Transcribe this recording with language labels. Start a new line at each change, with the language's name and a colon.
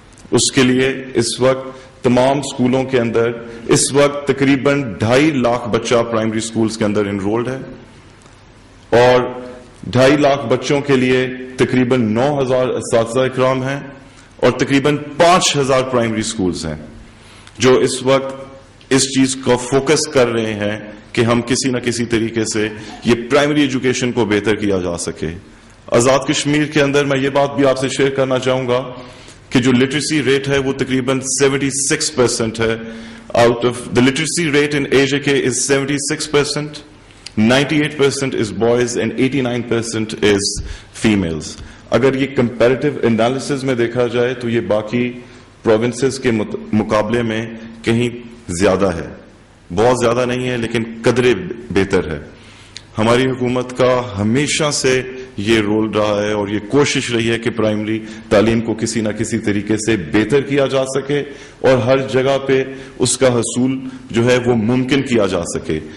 Urdu: اس کے لیے اس وقت تمام سکولوں کے اندر اس وقت تقریباً 2.5 لاکھ بچہ پرائمری سکولز کے اندر انرولڈ ہے اور 2.5 لاکھ بچوں کے لیے تقریباً 9,000 اساتذہ اکرام ہیں اور تقریباً 5,000 پرائمری سکولز ہیں جو اس وقت اس چیز کا فوکس کر رہے ہیں کہ ہم کسی نہ کسی طریقے سے یہ پرائمری ایجوکیشن کو بہتر کیا جا سکے. آزاد کشمیر کے اندر میں یہ بات بھی آپ سے شیئر کرنا چاہوں گا کہ جو لٹریسی ریٹ ہے وہ تقریباً 76% ہے.
English: Out of the literacy rate in AJK is 76%, 98% is boys and 89% is females.
Urdu: اگر یہ کمپیریٹو انالیسز میں دیکھا جائے تو یہ باقی پروونسز کے مقابلے میں کہیں زیادہ ہے. بہت زیادہ نہیں ہے لیکن قدرے بہتر ہے. ہماری حکومت کا ہمیشہ سے یہ رول رہا ہے اور یہ کوشش رہی ہے کہ پرائمری تعلیم کو کسی نہ کسی طریقے سے بہتر کیا جا سکے اور ہر جگہ پہ اس کا حصول جو ہے وہ ممکن کیا جا سکے.